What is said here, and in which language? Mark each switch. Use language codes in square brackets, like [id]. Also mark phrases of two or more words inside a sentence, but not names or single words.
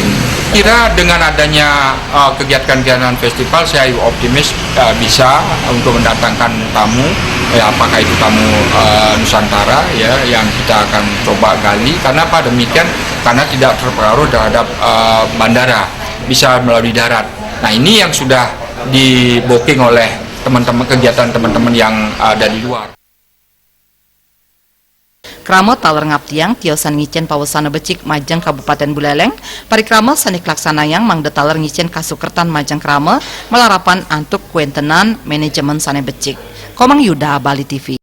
[id] Kira dengan adanya kegiatan-kegiatan festival, saya optimis bisa untuk mendatangkan tamu, apakah itu tamu Nusantara ya, yang kita akan coba gali. Karena apa demikian? Karena tidak terpengaruh terhadap bandara, bisa melalui darat. Nah, ini yang sudah di booking oleh teman-teman, kegiatan teman-teman yang ada di luar. [ban] Krama taler ngaptiang tiosan ngicen pawasana becik majang Kabupaten Buleleng, parikrama sanik laksanayang mangde taler ngicen kasukertan majang krama melarapan antuk kuentenan manajemen sane becik. [id] Komang Yuda, Bali TV.